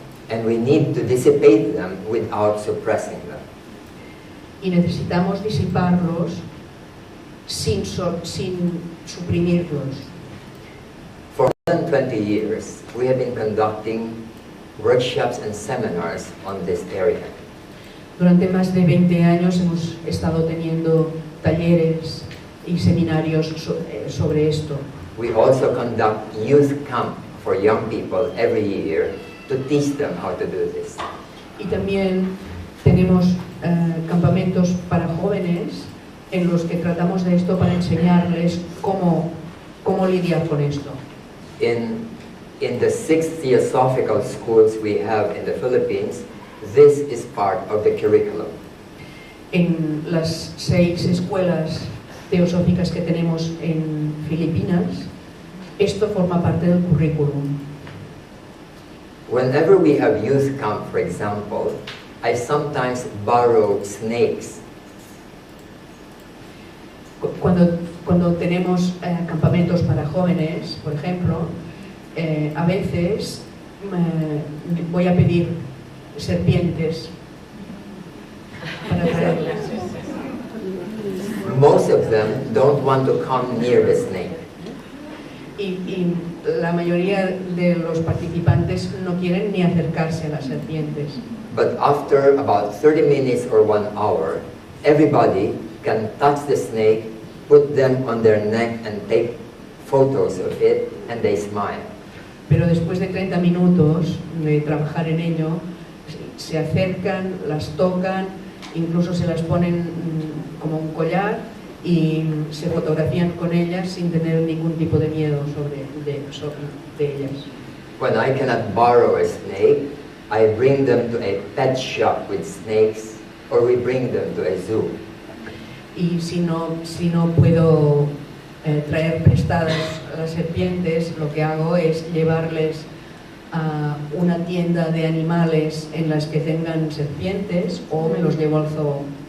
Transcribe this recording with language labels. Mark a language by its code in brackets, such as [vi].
[en] And we need to dissipate them without suppressing them. [es] Y necesitamos disiparlos sin suprimirlos. [en] For more than 20 years, we have been conducting workshops and seminars on this area. [es] Durante más de 20 años hemos estado teniendo talleres y seminarios sobre esto. [en] We also conduct youth camp for young people every year to teach them how to do this. [es] Y también tenemos campamentos para jóvenes en los que tratamos de esto para enseñarles cómo lidiar con esto. [en] In the 6 theosophical schools we have in the Philippines, this is part of the curriculum. [es] En las 6 escuelas teosóficas que tenemos en Filipinas, esto forma parte del currículum. [en] Whenever we have youth camp, for example, I sometimes borrow snakes. [es] Cuando tenemos campamentos para jóvenes, por ejemplo, a veces voy a pedir serpientes para traerlas. [en] Most of them don't want to come near the snake. [es] Y la mayoría de los participantes no quieren ni acercarse a las serpientes. [en] But after about 30 minutes or 1 hour, everybody can touch the snake, put them on their neck and take photos of it, and they smile. [es] Pero después de 30 minutos de trabajar en ello, se acercan, las tocan, incluso se las ponen como un collar y se fotografían con ellas sin tener ningún tipo de miedo de ellas. [en] When I cannot borrow a snake, I bring them to a pet shop with snakes, or we bring them to a zoo. [es] Y si no puedo traer prestadas las serpientes, lo que hago es llevarles a una tienda de animales en las que tengan serpientes o me los llevo al zoo.